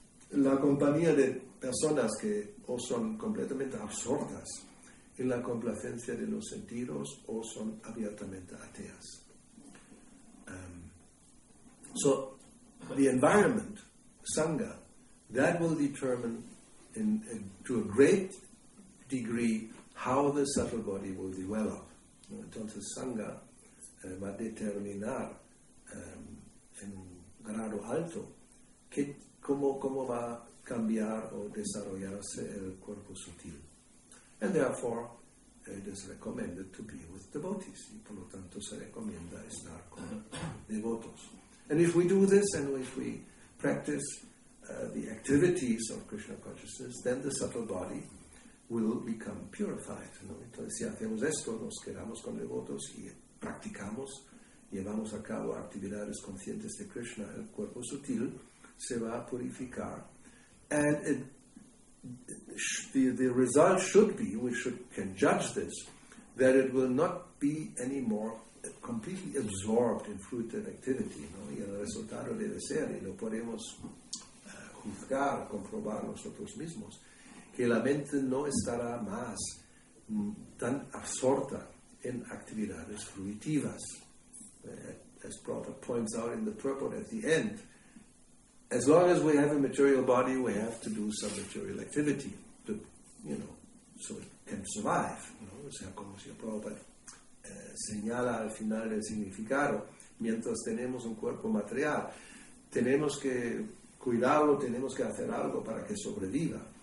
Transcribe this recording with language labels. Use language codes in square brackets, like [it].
[es] La compañía de personas que o son completamente absortas en la complacencia de los sentidos o son abiertamente ateas. [en] So the environment, sangha, that will determine to a great degree how the subtle body will develop. [es] Entonces sangha va a determinar en un grado alto cómo va a cambiar o desarrollarse el cuerpo sutil. [en] And therefore, it is recommended to be with devotees. [es] Y por lo tanto se recomienda estar con devotos. [en] And if we do this and if we practice the activities of Krishna consciousness, then the subtle body will become purified. [es] ¿No? Entonces, si hacemos esto, nos quedamos con devotos y practicamos, llevamos a cabo actividades conscientes de Krishna, el cuerpo sutil se va a purificar. [en] And the result should be, we can judge this, that it will not be anymore completely absorbed in fruited activity, ¿no? [es] Y el resultado debe ser, y lo podemos juzgar, comprobar nosotros mismos, que la mente no estará más tan absorta en actividades fruitivas. [en] As Prabhupada points out in the purport at the end, as long as we have a material body, we have to do some material activity to, so it can survive. [es] O sea, como si Prabhupada señala al final del significado, mientras tenemos un cuerpo material, tenemos que cuidarlo, tenemos que hacer algo para que sobreviva.